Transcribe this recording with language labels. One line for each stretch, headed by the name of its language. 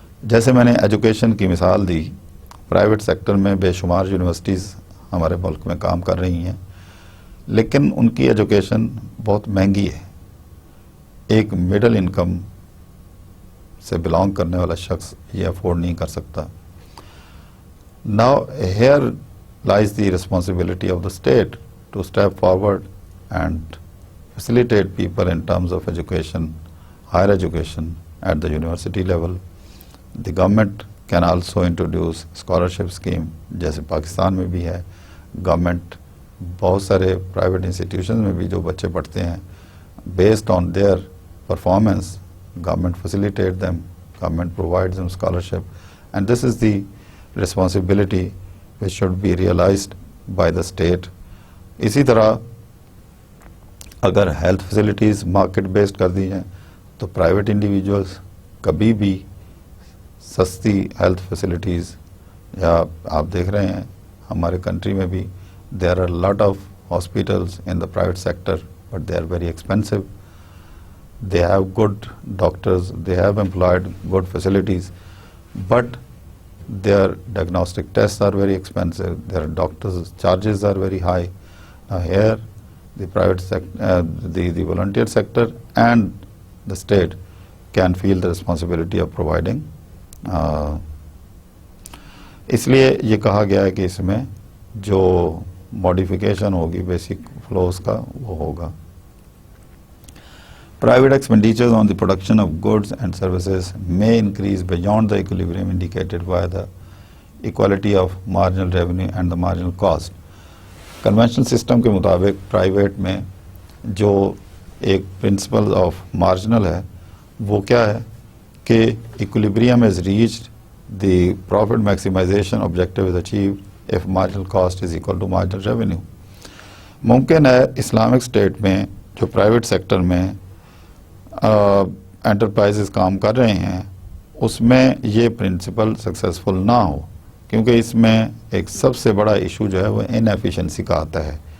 Urdu: جیسے میں نے ایجوکیشن کی مثال دی، پرائیویٹ سیکٹر میں بے شمار یونیورسٹیز ہمارے ملک میں کام کر رہی ہیں، لیکن ان کی ایجوکیشن بہت مہنگی ہے. ایک مڈل انکم سے بلانگ کرنے والا شخص یہ افورڈ نہیں کر سکتا.
English: Now here lies the responsibility of the state to step forward and facilitate people in terms of education, higher education at the university level. The government can also introduce scholarship scheme,
Urdu: جیسے پاکستان میں بھی ہے. Government بہت سارے private institution میں بھی جو بچے پڑھتے ہیں
English: based on their performance, government facilitate them, government provides them scholarship, and this is the responsibility which should be realized by the state.
Urdu: اسی طرح اگر ہیلتھ فیسلٹیز مارکیٹ بیسڈ کر دی جائیں تو پرائیویٹ انڈیویجولس کبھی بھی سستی ہیلتھ فیسلٹیز، یا آپ دیکھ رہے ہیں ہمارے کنٹری میں بھی
English: There are lot of hospitals in the private sector but they are very expensive. They have good doctors, they have employed good facilities, but their diagnostic tests are very expensive, their doctors' charges are very high. Now here the private sector, the volunteer sector and the state can feel the responsibility of providing.
Urdu: اس لیے یہ کہا گیا ہے کہ اس میں جو modification ہوگی basic flows کا وہ ہوگا.
English: Private expenditures on the production of goods and services may increase beyond the equilibrium indicated by the equality of marginal revenue and the marginal cost. Conventional system
Urdu: کے مطابق پرائیویٹ میں جو ایک principle of marginal ہے وہ کیا ہے کہ
English: equilibrium is reached, the profit maximization objective is achieved if marginal cost is equal to marginal revenue.
Urdu: ممکن ہے اسلامک اسٹیٹ میں جو پرائیویٹ سیکٹر میں انٹرپرائزز کام کر رہے ہیں اس میں یہ پرنسپل سکسیسفل نہ ہو، کیونکہ اس میں ایک سب سے بڑا ایشو جو ہے وہ ان ایفیشنسی کا آتا ہے.